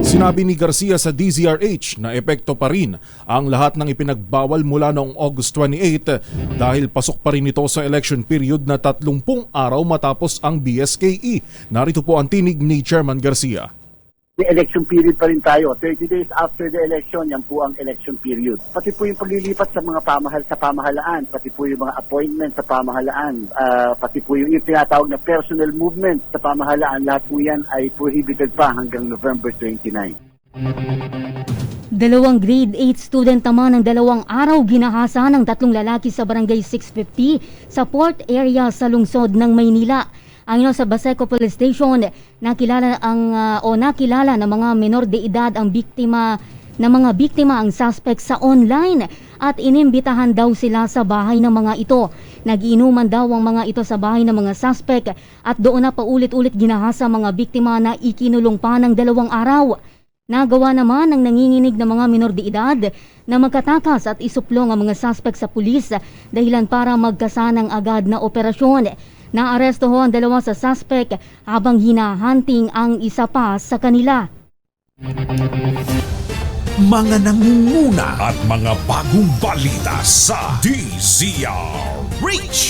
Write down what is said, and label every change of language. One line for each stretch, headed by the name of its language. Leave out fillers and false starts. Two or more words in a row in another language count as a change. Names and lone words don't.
Filipino: Sinabi ni Garcia sa DZRH na epekto pa rin ang lahat ng ipinagbawal mula noong August 28 dahil pasok pa rin ito sa
English: election period
Filipino: na 30 araw matapos ang BSKE. Narito po ang tinig ni Chairman Garcia. May
English: election period
Filipino: pa rin tayo.
English: 30 days after the election,
Filipino: yan po ang
English: election period.
Filipino: Pati po yung paglilipat sa mga pamahalaan, pati po yung mga appointment sa pamahalaan, pati po yung tinatawag na
English: personal movement
Filipino: sa pamahalaan, lahat po yan ay prohibited pa hanggang November 29. Dalawang grade 8 student naman ng 2 araw ginahasa ng 3 lalaki sa barangay 650 sa port area sa lungsod ng Maynila. Ayon sa Baseco Police Station, nakilala ng mga menor de edad ang biktima ang suspect sa online at inimbitahan daw sila sa bahay ng mga ito. Nag-inuman daw ang mga ito sa bahay ng mga suspect at doon na paulit-ulit ginahasa mga biktima na ikinulong pa ng 2 araw. Nagawa naman ng nanginginig na mga menor de edad na magkatakas at isuplong ang mga suspect sa pulis dahilan para magkasanang agad na operasyon. Naaresto ho ang 2 sa suspect habang hinahunting ang isa pa sa kanila. Mga nangunguna at mga bagong balita sa DZRH.